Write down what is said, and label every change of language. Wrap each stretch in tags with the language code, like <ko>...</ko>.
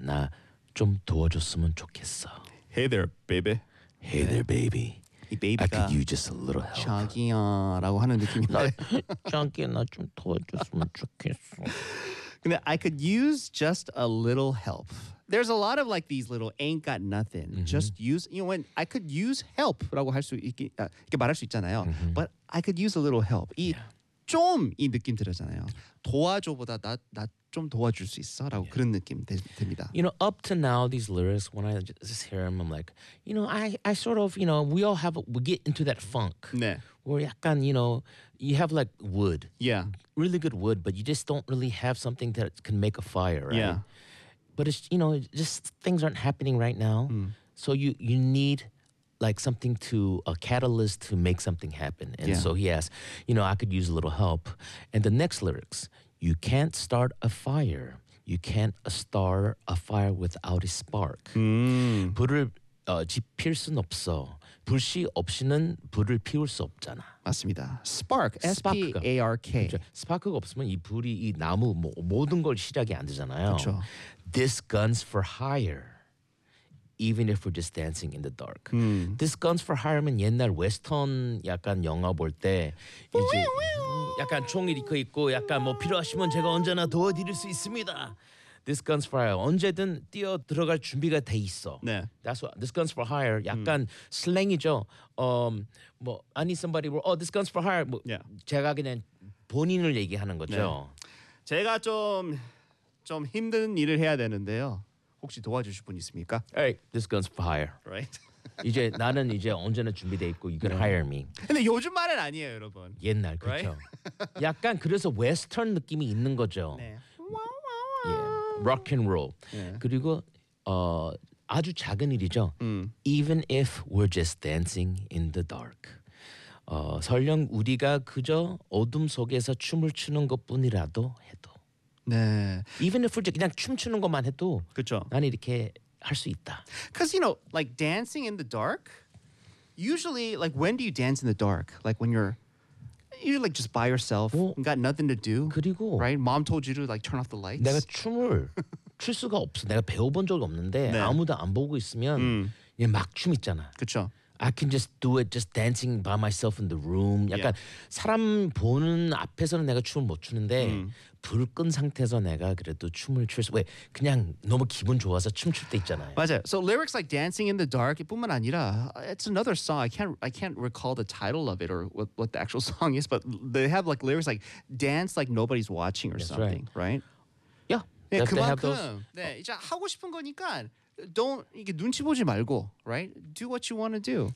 <ko>나 좀 도와줬으면 좋겠어.</ko> <en>Hey there, baby. Hey there, baby.</en> <ko>Baby가</ko> <en>I could use just a little help.</en> <ko>자기야 라고 하는 느낌인데. 자기야 나 좀 도와줬으면 좋겠어.</ko> <en>근데 I could use just a little help. There's a lot of like these little ain't got nothing. Mm-hmm. Just use, you know, when I could use help</en> <ko>라고 할 수 이렇게 말할 수 있잖아요.</ko> <en>Mm-hmm. But I could use a little help.</en> <ko>이 좀 이</ko> <en>yeah.</en> <ko>느낌 들잖아요. 도와줘보다 나 좀 도와줄 수 있어 라고 yeah. 그런 느낌 듭니다.</ko> <en>You know, up to now, these lyrics, when I just hear them, I'm like, you know, I sort of, you know, we all have, we get into that funk.</en> <ko>네.</ko> <en>Where 약간, you know, you have like wood. Yeah. Really good wood, but you just don't really have something that can make a fire, right? Yeah. But it's, you know, just things aren't happening right now. Mm. So you need like something to, a catalyst to make something happen. And yeah. so he asks, you know, I could use a little help. And the next lyrics, you can't start a fire. You can't start a fire without a spark. Mm.</en> <ko>불을 지필 순 없어. 불씨 없이는 불을 피울 수 없잖아. 맞습니다. Spark, S-P-A-R-K. 그렇죠. 스파크가 없으면 이 불이 이 나무 뭐, 모든 걸 시작이 안 되잖아요. 그렇죠.</ko> <en>This gun's for hire, even if we're just dancing in the dark. This gun's for hire</en> <ko>면 옛날 웨스턴 약간 영화 볼 때 이제 약간 총이 이렇게 있고 약간 뭐 필요하시면 제가 언제나 도와드릴 수 있습니다. This gun's for hire. 언제든 뛰어 들어갈 준비가 돼 있어. 네.</ko> <en>That's what this gun's for hire.</en> <ko>약간 슬랭이죠.</ko> <en>뭐 I need somebody. Oh, this gun's for hire. 뭐 yeah.</en> <ko>제가 그냥 본인을 얘기하는 거죠. 네. 제가 좀 힘든 일을 해야 되는데요. 혹시 도와주실 분 있습니까?</ko> <en>Hey, this gun's for hire. Right.</en> <ko>이제 나는 이제 언제나 준비돼 있고</ko> <en>you can yeah. hire me.</en> <ko>근데 요즘 말은 아니에요, 여러분. 옛날 그렇죠. Right? 약간 그래서 웨스턴 느낌이 있는 거죠. 네.</ko> <en>Rock and roll. Yeah.</en> <ko>그리고 아주 작은 일이죠.</ko> <en>Even if we're just dancing in the dark.</en> <ko>설령 우리가 그저 어둠 속에서 춤을 추는 것뿐이라도 해도. 네.</ko> <en>Even if we're</en> <ko>그냥 춤추는 것만 해도. 그쵸. 난 이렇게 할 수 있다.</ko> <en>Because, you know, like dancing in the dark, usually, like when do you dance in the dark? Like when you're... You're like just by yourself, and got nothing to do.</en> <ko>그리고</ko> <en>right, mom told you to like turn off the lights.</en> <ko>내가 춤을 출 수가 없어. 내가 배워본 적이 없는데 네. 아무도 안 보고 있으면 그냥 막 춤 있잖아. 그쵸.</ko> <en>I can just do it, just dancing by myself in the room. 약간 yeah.</en> <ko>사람 보는 앞에서는 내가 춤을 못 추는데 불 끈 상태에서 내가 그래도 춤을 출 수. 왜 그냥 너무 기분 좋아서 춤출 때 있잖아요. 맞아요.</ko> <en>So lyrics like "Dancing in the Dark"</en> <ko>뿐만 아니라</ko> <en>it's another song. I can't recall the title of it or what the actual song is, but they have like lyrics like "Dance like nobody's watching" or That's something, right? Yeah.</en> <ko>네, 그만큼 네, 이제 하고 싶은 거니까 don't 이게 눈치 보지 말고</ko> <en>right? Do what you want to do.</en>